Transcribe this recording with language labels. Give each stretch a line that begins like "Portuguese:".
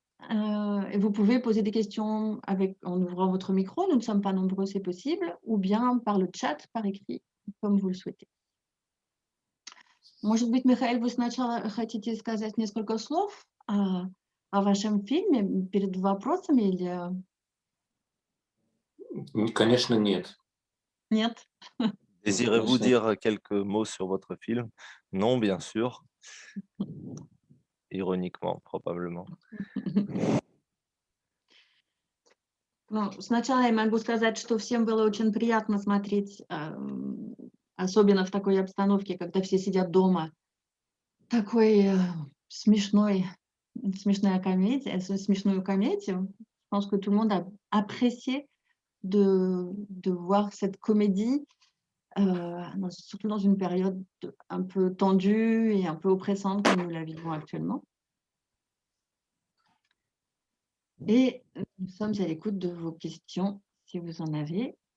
French: Et vous pouvez poser des questions en ouvrant votre micro, nous ne sommes pas nombreux, c'est possible, ou bien par le chat, par écrit, comme vous le souhaitez.
Russian: Может быть, Михаил, вы сначала хотите сказать несколько слов о вашем фильме перед вопросами или... Конечно, нет. Нет?
French: Désirez-vous dire quelques mots sur votre film? Non, bien sûr. Ironiquement, probablement.
Russian: Ну, сначала я могу сказать, что всем было очень приятно смотреть, особенно в такой обстановке, когда все сидят дома, такой смешную комедию.
French: Je pense que tout le monde a apprécié de voir cette comédie, surtout dans une période un peu tendue et un peu oppressante comme nous la vivons actuellement. Et nous sommes à l'écoute de vos questions, si vous en avez.